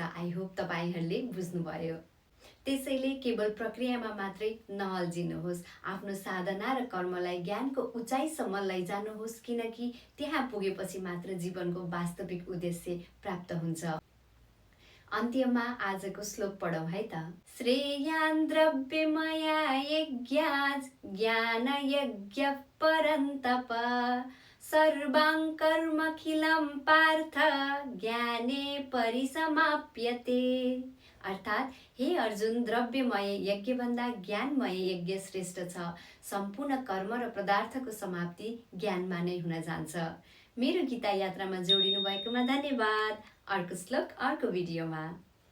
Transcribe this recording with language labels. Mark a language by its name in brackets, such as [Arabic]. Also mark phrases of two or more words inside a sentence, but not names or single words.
[English] I hope [Nepali] तपाईहरूले बुझ्नुभयो। त्यसैले केवल प्रक्रियामा मात्रै नअल्झिनुहोस्, आफ्नो साधना र कर्मलाई ज्ञानको उचाइसम्म लैजानुहोस्, किनकि त्यहाँ पुगेपछि मात्र जीवनको वास्तविक उद्देश्य प्राप्त हुन्छ। अन्त्यमा आजको श्लोक पढौँ है त। [Sanskrit] श्रेयान् द्रव्यमया यज्ञात् ज्ञान यज्ञ परन्तप सर्वां कर्मखिलं पार्थ ज्ञाने परिसमाप्यते। [Nepali] अर्थात् हे अर्जुन, द्रव्यमय यज्ञभन्दा ज्ञानमय यज्ञ श्रेष्ठ छ। सम्पूर्ण कर्म र पदार्थको समाप्ति ज्ञानमा नै हुन जान्छ। मेरो गीता यात्रामा जोडिनु भएकोमा धन्यवाद। अर्को श्लोक अर्को भिडियोमा।